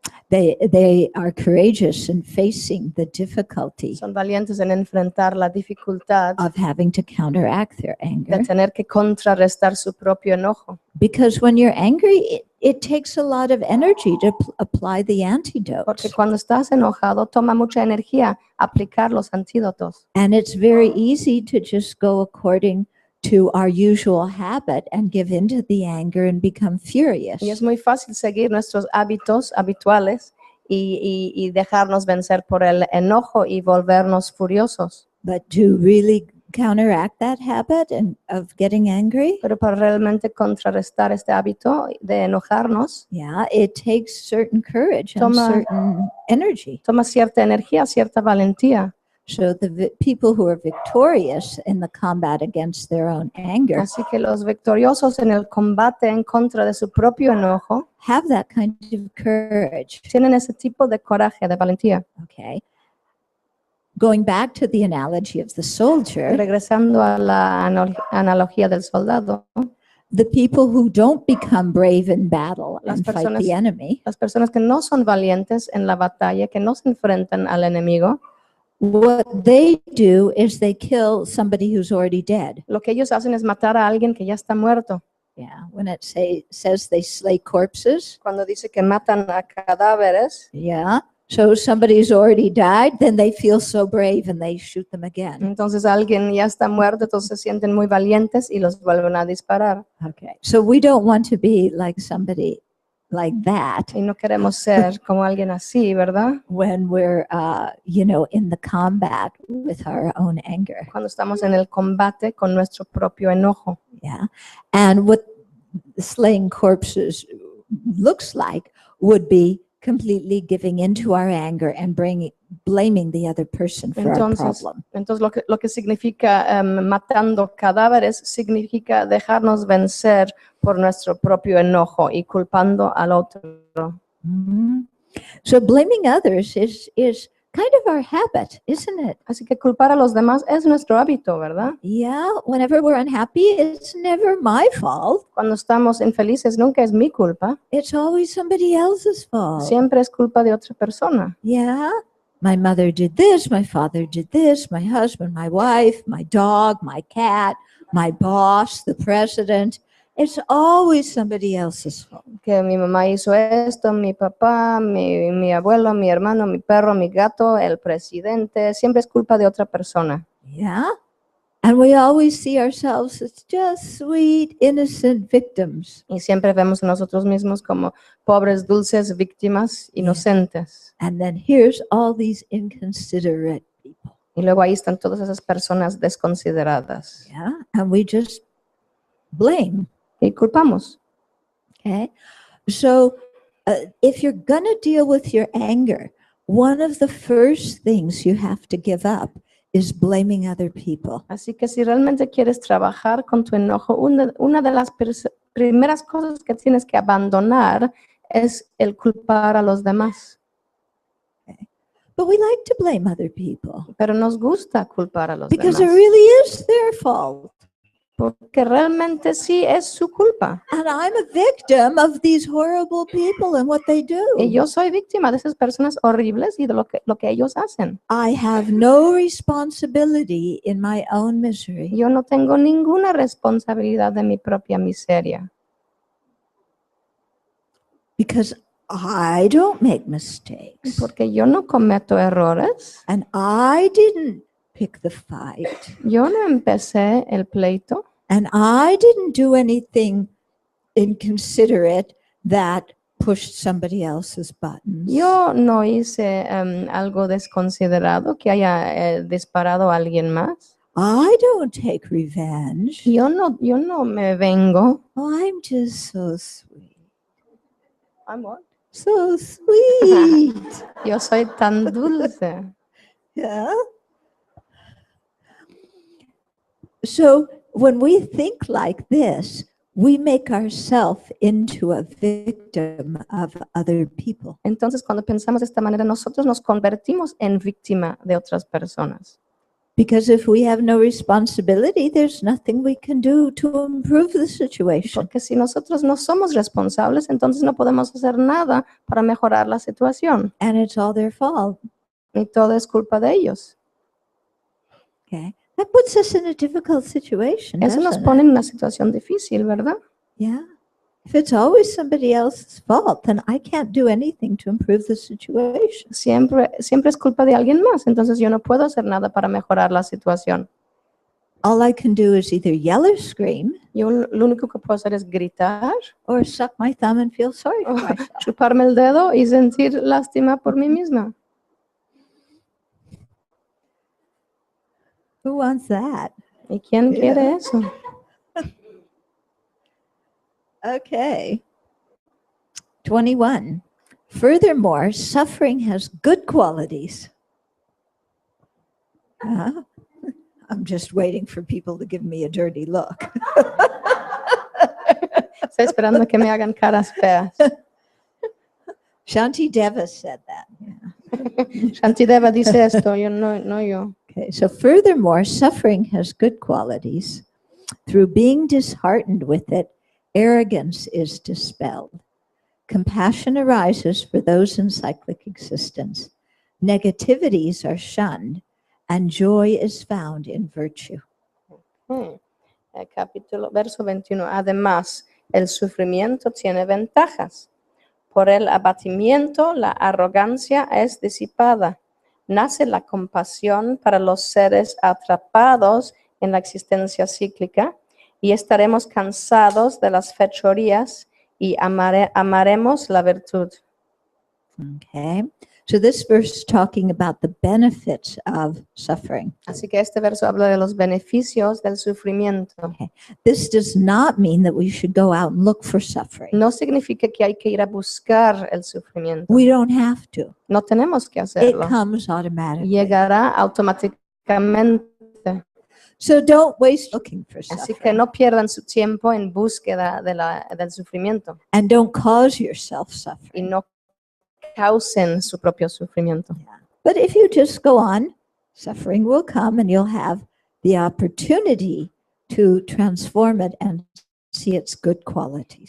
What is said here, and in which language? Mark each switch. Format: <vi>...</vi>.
<en>They are courageous in facing the difficulty</en> <es>son valientes en enfrentar la dificultad</es> <en>of having to counteract their</en> <es>de</es> <en>anger.</en> <es>tener que contrarrestar su propio enojo.</es> <en>Because when you're angry, it takes a lot of energy to apply the antidote.</en> <es>Porque cuando estás enojado toma mucha energía aplicar los antídotos.</es> <en>And it's very easy to just go according to our usual habit and give into the anger and become furious.</en> <es>Y es muy fácil seguir nuestros hábitos habituales y dejarnos vencer por el enojo y volvernos furiosos.</es> <en>But to really counteract that habit of getting angry,</en> <es>Pero para realmente contrarrestar este hábito de enojarnos,</es> <en>it takes certain courage and certain energy.</en> <es>toma cierta energía, cierta valentía.</es> <en>So the people who are victorious in the combat against their own anger</en> <es>Así que los victoriosos en el combate en contra de su propio enojo</es> <en>have that kind of courage.</en> <es>tienen ese tipo de coraje, de valentía.</es> <en>Okay. Going back to the analogy of the soldier,</en> <es>Regresando a la analogía del soldado,</es> <en>the people who don't become brave in battle</en> <es>Las</es> <en>and fight</en> <es>personas-</es> <en>the enemy,</en> <es>las personas que no son valientes en la batalla, que no se enfrentan al enemigo,</es> <en>what they do is they kill somebody who's already dead.</en> <es>lo que ellos hacen es matar a alguien que ya está muerto.</es> <en>Yeah, when it says they slay corpses,</en> <es>Cuando dice que matan a cadáveres,</es> <en>so somebody's already died, then they feel so brave and they shoot them again.</en> <es>entonces alguien ya está muerto, entonces se sienten muy valientes y los vuelven a disparar.</es> <en>Okay, so we don't want to be like somebody like that</en> <es>Y no queremos ser como alguien así, ¿verdad?</es> <en>when we're, in the combat with our own anger.</en> <es>Cuando estamos en el combate con nuestro propio enojo.</es> <en>Yeah, and what slaying corpses looks like would be completely giving into our anger and blaming the other person for our problem.</en> <es>Entonces lo que significa matando cadáveres significa dejarnos vencer por nuestro propio enojo y culpando al otro. Mhm.</es> <en>So blaming others is kind of our habit, isn't it?</en> <es>Así que culpar a los demás es nuestro hábito, ¿verdad?</es> <en>Yeah, whenever we're unhappy, it's never my fault.</en> <es>Cuando estamos infelices nunca es mi culpa,</es> <en>It's always somebody else's fault.</en> <es>siempre es culpa de otra persona.</es> <en>Yeah, my mother did this, my father did this, my husband, my wife, my dog, my cat, my boss, the president. It's always somebody else's fault.</en> <es>que mi mamá hizo esto, mi papá, mi abuelo, mi hermano, mi perro, mi gato, el presidente, siempre es culpa de otra persona.</es> <en>Yeah. And we always see ourselves as just sweet, innocent victims.</en> <es>Y siempre vemos a nosotros mismos como pobres, dulces víctimas inocentes.</es> <en>And then here's all these inconsiderate people.</en> <es>Y luego ahí están todas esas personas desconsideradas.</es> <en>Yeah. And we just blame.</en> <es>Y culpamos.</es> <en>Okay. So if you're going to deal with your anger, one of the first things you have to give up is blaming other people.</en> <es>Así que si realmente quieres trabajar con tu enojo, una de las primeras cosas que tienes que abandonar es el culpar a los demás.</es> <en>But we like to blame other people</en> <es>Pero nos gusta culpar a los</es> <en>because it</en> <es>demás.</es> <en>really is their fault.</en> <es>Porque realmente sí es su culpa.</es> <en>And I'm a victim of these horrible people and what they do.</en> <es>Y yo soy víctima de esas personas horribles y de lo que ellos hacen.</es> <en>I have no responsibility in my own misery.</en> <es>Yo no tengo ninguna responsabilidad de mi propia miseria.</es> <en>Because I don't make mistakes.</en> <es>Porque yo no cometo errores.</es> <en>And I didn't pick the fight.</en> <es>Yo no empecé el pleito.</es> <en>And I didn't do anything inconsiderate that pushed somebody else's buttons.</en> <es>Yo no hice algo desconsiderado que haya disparado a alguien más.</es> <en>I don't take revenge.</en> <es>Yo no me vengo.</es> <en>Oh, I'm just so sweet. I'm what? So sweet.</en> <es>Yo soy tan dulce.</es> <en>Yeah. So when we think like this, we make ourselves into a victim of other people.</en> <es>Entonces, cuando pensamos de esta manera, nosotros nos convertimos en víctima de otras personas.</es> <en>Because if we have no responsibility, there's nothing we can do to improve the situation.</en> <es>Porque si nosotros no somos responsables, entonces no podemos hacer nada para mejorar la situación.</es> <en>And it's all their fault.</en> <es>Y todo es culpa de ellos.</es> <en>Okay. That puts us in a difficult situation.</en> <es>Eso nos</es> <en>doesn't</en> <es>pone</es> <en>it?</en> <es>en una situación difícil, ¿verdad?</es> <en>Yeah. If it's always somebody else's fault, then I can't do anything to improve the situation.</en> <es>Siempre es culpa de alguien más, entonces yo no puedo hacer nada para mejorar la situación.</es> <en>All I can do is either yell or scream</en> <es>Yo lo único que puedo hacer es gritar,</es> <en>or suck my thumb and feel sorry for myself.</en> <es>chuparme el dedo y sentir lástima por mí misma.</es> <en>Who wants that?</en> <es>¿Y quién quiere eso?</es> <en>Okay. 21. Furthermore, suffering has good qualities. I'm just waiting for people to give me a dirty look.</en> <es>Estoy esperando que me hagan caras feas.</es> <en>Shanti Deva said that. Yeah.</en> <es>Shantideva dice esto, yo no yo.</es> <en>Okay, so furthermore, suffering has good qualities. Through being disheartened with it, arrogance is dispelled. Compassion arises for those in cyclic existence. Negativities are shunned, and joy is found in virtue.</en> <es>Capítulo, verso 21. Además, el sufrimiento tiene ventajas. Por el abatimiento, la arrogancia es disipada. Nace la compasión para los seres atrapados en la existencia cíclica y estaremos cansados de las fechorías y amaremos la virtud.</es> <en>Okay, so this verse is talking about the benefits of suffering.</en> <es>Así que este verso habla de los beneficios del sufrimiento.</es> <en>This does not mean that we should go out and look for suffering.</en> <es>No significa que hay que ir a buscar el sufrimiento.</es> <en>We don't have to.</en> <es>No tenemos que</es> <en>It</en> <es>hacerlo.</es> <en>comes automatically.</en> <es>Llegará automáticamente.</es> <en>So don't waste looking for</en> <es>Así</es> <en>suffering.</en> <es>que no pierdan su tiempo en búsqueda del sufrimiento</es> <en>And don't cause yourself</en> <es>y</es> <en>suffering.</en> <es>no causen su propio sufrimiento.</es> <en>But if you just go on, suffering will come and you'll have the opportunity to transform it and see its good qualities.</en>